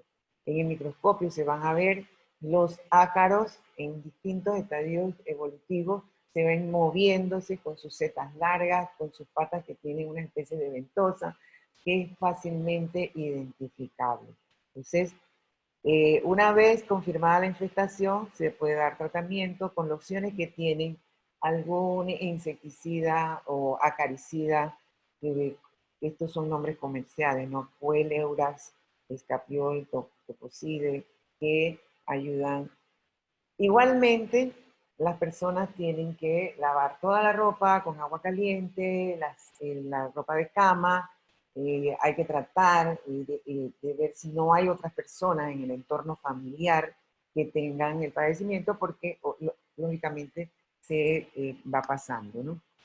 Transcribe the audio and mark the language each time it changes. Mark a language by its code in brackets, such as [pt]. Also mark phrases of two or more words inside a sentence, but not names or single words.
[es] En el microscopio se van a ver los ácaros en distintos estadios evolutivos, se ven moviéndose con sus setas largas, con sus patas que tienen una especie de ventosa, que es fácilmente identificable. Entonces, una vez confirmada la infestación, se puede dar tratamiento con lociones que tienen algún insecticida o acaricida, que estos son nombres comerciales, ¿no? Pueleuras, escapiol, tococide, que ayudan. Igualmente, las personas tienen que lavar toda la ropa con agua caliente, la ropa de cama, hay que tratar de ver si no hay otras personas en el entorno familiar que tengan el padecimiento, porque lógicamente se va pasando, ¿no?